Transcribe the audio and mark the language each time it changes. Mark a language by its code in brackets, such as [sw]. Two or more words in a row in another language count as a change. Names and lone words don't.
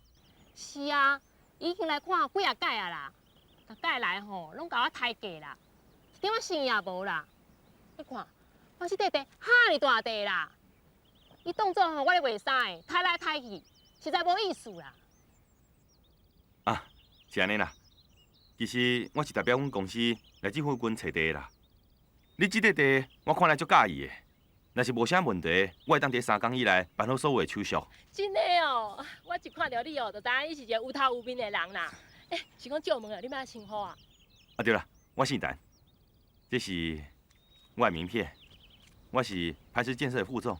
[nan] 是啊，已经来看几啊届啊啦，逐届来吼，拢甲我抬价啦，一点仔生意也无啦。你看，我这块地哈尼大地啦，伊当作吼我咧卖衫的，抬来抬去，实在无意思啦。啊，是安尼啦。其实我是代表阮公司来这附近找地啦。你这块地我看来足介意的，若是无啥问题，我会当伫3天以内办好所有的手续。真的哦，我一看到你哦，就知影你是一个有头有面的人啦。是讲借问啊，你要称呼啊？啊对啦，我姓陈，这是我的名片，我是磐石建设的副总。